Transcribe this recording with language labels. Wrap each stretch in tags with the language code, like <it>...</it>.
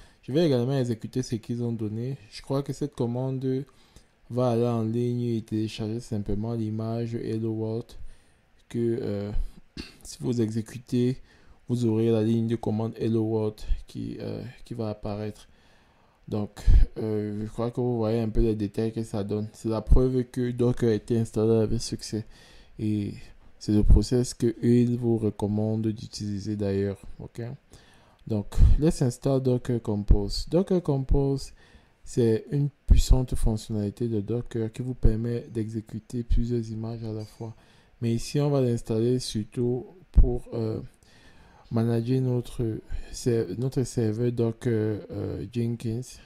<fr>Je vais également exécuter ce qu'ils ont donné. Je crois que cette commande va aller en ligne et télécharger simplement l'image Hello World que si vous exécutez vous aurez la ligne de commande Hello World qui va apparaître. Donc, je crois que vous voyez un peu les détails que ça donne. C'est la preuve que Docker a été installé avec succès. Et c'est le process que ils vous recommandent d'utiliser d'ailleurs. Ok.</fr> <en>Donc, let's install Docker Compose.</en> <fr>Docker Compose, c'est une puissante fonctionnalité de Docker qui vous permet d'exécuter plusieurs images à la fois. Mais ici, on va l'installer surtout pour manager notre serveur Docker Jenkins.</fr>